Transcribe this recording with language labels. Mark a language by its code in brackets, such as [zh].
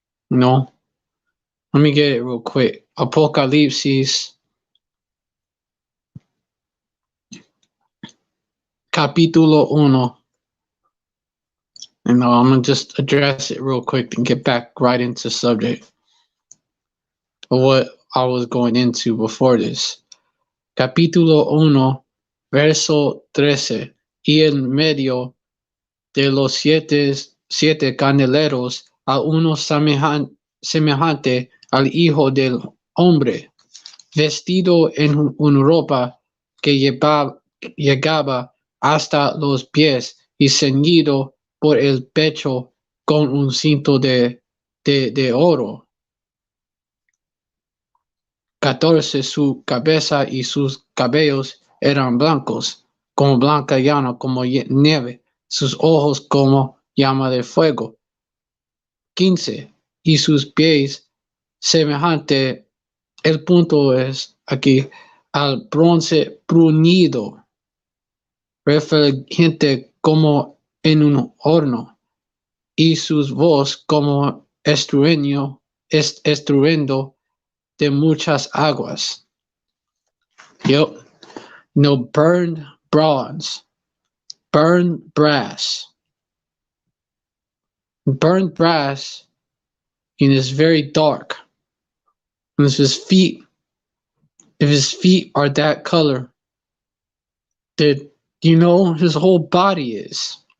[en] Let me get it real quick. [es] Apocalipsis, capítulo 1. [en] And I'm going to just address it real quick and get back right into the subject of what I was going into before this. [es] Capítulo 1, verso 13. Y en medio de los siete candeleros a uno semejante al Hijo del Hombre, vestido en una ropa que llegaba hasta los pies y ceñido por el pecho con un cinto de oro. 14. Su cabeza y sus cabellos eran blancos, como blanca llana, como nieve, sus ojos como llama de fuego. 15. Y sus pies semejante, el punto es aquí, al bronce bruñido, refulgente como en un horno, y sus voz como estruendo de muchas aguas. [en] Burned bronze, burned brass. Burned brass, and it's very dark. And if his feet are that color, that his whole body is.